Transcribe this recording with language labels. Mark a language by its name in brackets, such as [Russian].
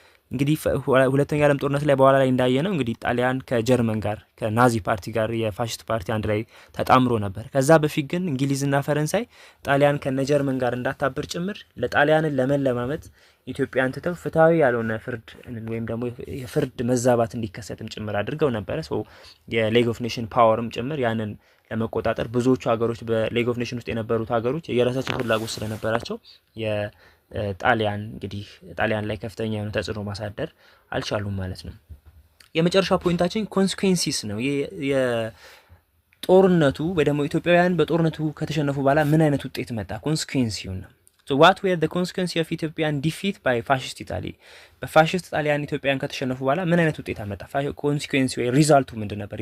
[Amharic] እንግዲህ ሁለተኛው ዓለም ጦርነት ላይ በኋላ ላይ እንዳየነው እንግዲህ ጣሊያን ከጀርመን ጋር ከናዚ ፓርቲ ጋር የፋሽስት ፓርቲ አንድ ላይ ተጣምሮ ነበር። ከዛ በፊት ግን እንግሊዝና ፈረንሳይ ጣሊያን ከነጀርመን ጋር እንዳታብር ጭምር ለጣሊያንን ለመለማመጥ ኢትዮጵያን ትተው ፍትሃዊ ያልሆነ ፍርድ ወይም ደግሞ የፍርድ መዛባት እንዲከሰትም ጭምር አድርገው ነበረ። የሌግ ኦፍ ኔሽን ፓወርም ጭምር ያንን ለመቆጣጠር ብዙዎቹ ሀገሮች በሌግ ኦፍ ኔሽን ውስጥ የነበሩት ሀገሮች የራሳቸው ፍላጎት ስለነበራቸው ጣሊያን እንግዲህ ጣሊያን ላይ ከፍተኛ የሆነ ተጽዕኖ ማሳደር አልቻሉም ማለት ነው። የመጨረሻ ፖይንታችን ኮንሲኩዌንሲስ ነው። የጦርነቱ ወይ ደግሞ ኢትዮጵያውያን በጦርነቱ ከተሸነፉ በኋላ ምን አይነት ውጤት መጣ? ኮንሲኩዌንሲው ነው። [English] So what were the consequences of Ethiopian defeat by fascist Italy? [Amharic] በፋሽስት ጣሊያን ኢትዮጵያውያን ከተሸነፉ በኋላ ምን አይነት ውጤት አመጣ? ኮንሲኩዌንሲ ወይ ሪዛልቱ ምንድን ነበር?